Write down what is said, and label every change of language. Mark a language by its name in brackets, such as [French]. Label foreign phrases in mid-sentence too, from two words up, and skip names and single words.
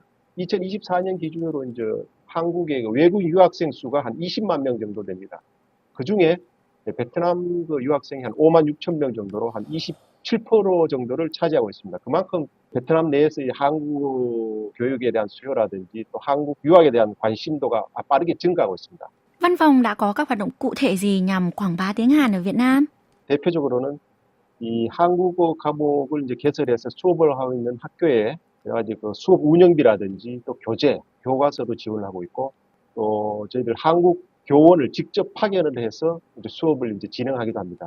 [Korean] 2024년 기준으로 이제 한국의 외국 유학생 수가 한 20만 명 정도 됩니다. 그 중에 베트남 유학생이 한 5만 6천 명 정도로 한 27% 정도를 차지하고 있습니다. 그만큼 베트남 내에서의 한국 교육에 대한 수요라든지 또 한국 유학에 대한 관심도가 빠르게 증가하고 있습니다. [Vietnamese] Văn phòng đã có các hoạt động cụ thể gì nhằm quảng bá tiếng Hàn ở Việt Nam? [Korean] 대표적으로는 이 한국어 과목을 이제 개설해서 수업을 하고 있는 학교에 여러 가지 수업 운영비라든지 또 교재, 교과서도 지원을 하고 있고 또 저희들 한국 교원을 직접 파견을 해서 이제 수업을 이제 진행하기도 합니다.